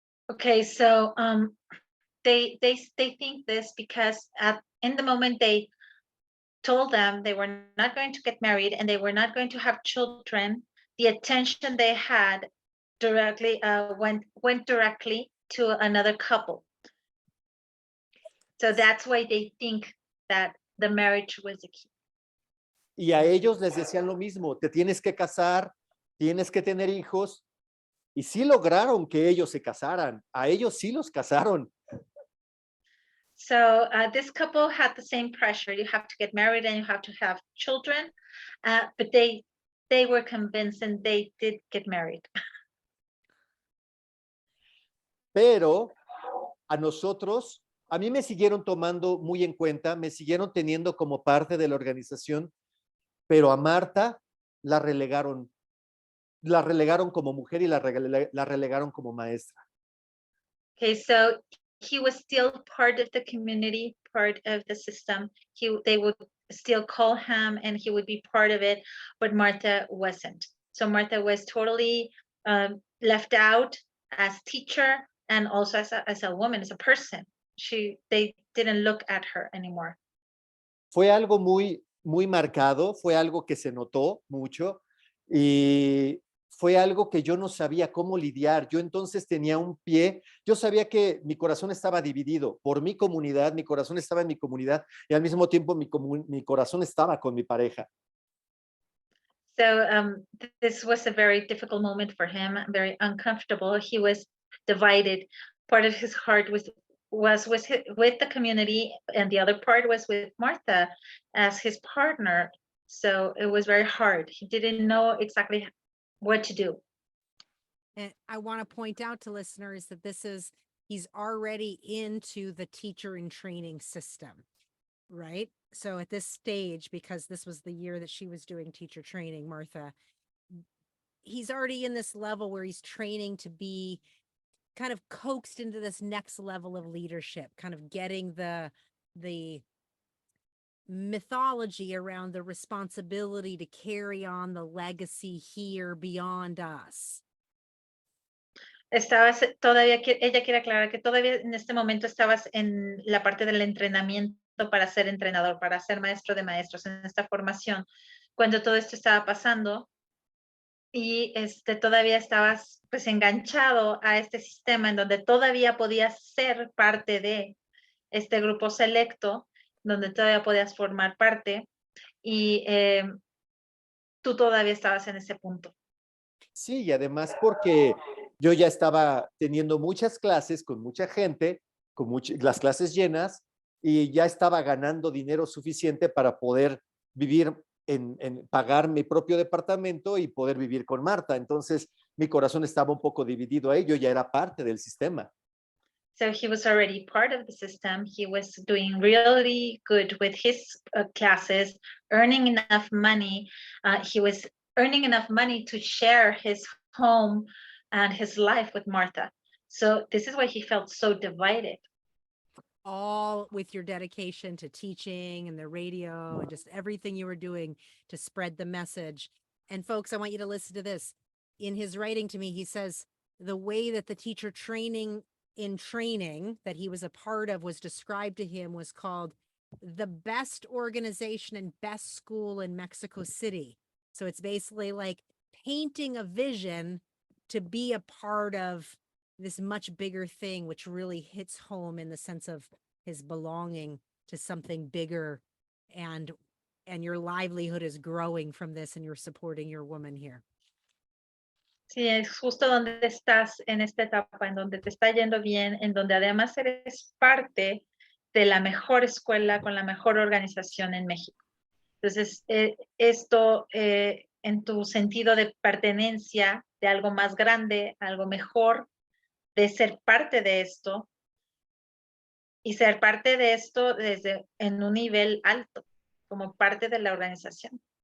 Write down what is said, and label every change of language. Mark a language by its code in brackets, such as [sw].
[en] Okay, so they think this because in the moment they told them they were not going to get married and they were not going to have children, the attention they had directly went directly to another couple. So that's why they think that the marriage was the key. [es] Y a ellos les decían lo mismo, te tienes que casar, tienes que tener hijos, y sí lograron que ellos se casaran, a ellos sí los casaron. [en] So this couple had the same pressure. You have to get married and you have to have children, but they were convinced and they did get married. [es] Pero a nosotros, a mí me siguieron tomando muy en cuenta, me siguieron teniendo como parte de la organización, pero a Marta la relegaron como mujer y la relegaron como maestra. [en] Okay, so he was still part of the community, part of the system. They would still call him and he would be part of it, but Martha wasn't. So Martha was totally left out as teacher and also as a woman, as a person. They didn't look at her anymore. [es] Fue algo muy marcado, fue algo que se notó mucho y fue algo que yo no sabía cómo lidiar. Yo entonces tenía un pie, yo sabía que mi corazón estaba dividido por mi comunidad, mi corazón estaba en mi comunidad y al mismo tiempo mi corazón estaba con mi pareja. [en] So this was a very difficult moment for him, very uncomfortable. He was divided. Part of his heart was was with the community, and the other part was with Martha as his partner. So it was very hard. He didn't know exactly what to do. And I want to point out to listeners that he's already into the teacher in training system, right? So at this stage, because this was the year that she was doing teacher training, Martha, he's already in this level where he's training to be kind of coaxed into this next level of leadership, kind of getting the mythology around the responsibility to carry on the legacy here beyond us. [es] Ella quiere aclarar que todavía en este momento estabas en la parte del entrenamiento para ser entrenador, para ser maestro de maestros, en esta formación, cuando todo esto estaba pasando, y todavía estabas pues enganchado a este sistema en donde todavía podías ser parte de este grupo selecto, donde todavía podías formar parte, y tú todavía estabas en ese punto. Sí, y además porque yo ya estaba teniendo muchas clases con mucha gente, con las clases llenas, y ya estaba ganando dinero suficiente para poder vivir pagar mi propio departamento y poder vivir con Marta. Entonces, mi corazón estaba un poco dividido ahí, yo ya era parte del sistema. [en] So he was already part of the system. He was doing really good with his classes, earning enough money. He was earning enough money to share his home and his life with Martha. So this is why he felt so divided. All with your dedication to teaching and the radio and just everything you were doing to spread the message. And folks, I want you to listen to this. In his writing to me, he says the way that the teacher training that he was a part of was described to him was called the best organization and best school in Mexico City. So it's basically like painting a vision to be a part of this much bigger thing, which really hits home in the sense of his belonging to something bigger, and your livelihood is growing from this, and you're supporting your woman here. [es] Sí, es justo donde estás en esta etapa, en donde te está yendo bien, en donde además eres parte de la mejor escuela con la mejor organización en México. Entonces, esto en tu sentido de pertenencia, de algo más grande, algo mejor, de ser parte de esto, y ser parte de esto en un nivel alto, como parte de la organización.